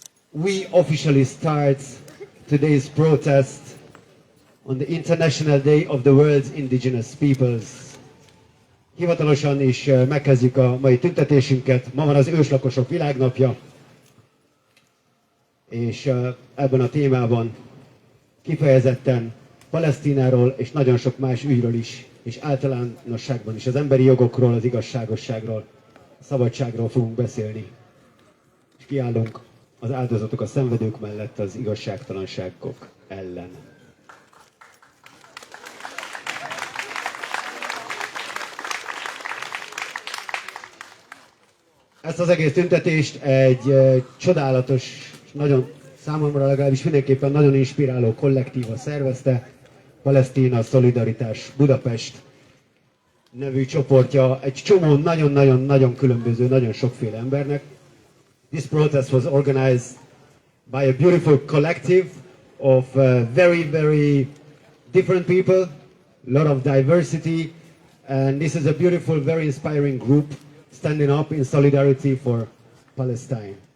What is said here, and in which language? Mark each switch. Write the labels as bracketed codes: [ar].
[en] We officially start today's protest on the International Day of the World's Indigenous Peoples. [hu] Hivatalosan is megkezdjük a mai tüntetésünket. Ma van az őslakosok világnapja, és ebben a témában kifejezetten Palesztináról és nagyon sok más ügyről is, és általánosságban is az emberi jogokról, az igazságosságról, a szabadságról fogunk beszélni. És kiállunk az áldozatok, a szenvedők mellett az igazságtalanságok ellen. Ezt az egész tüntetést egy csodálatos, nagyon számomra legalábbis mindenképpen nagyon inspiráló kollektíva szervezte, Palesztina Szolidaritás Budapest nevű csoportja, egy csomó nagyon különböző, nagyon sokféle embernek. [en] This protest was organized by a beautiful collective of very different people, a lot of diversity, and this is a beautiful, very inspiring group standing up in solidarity for Palestine.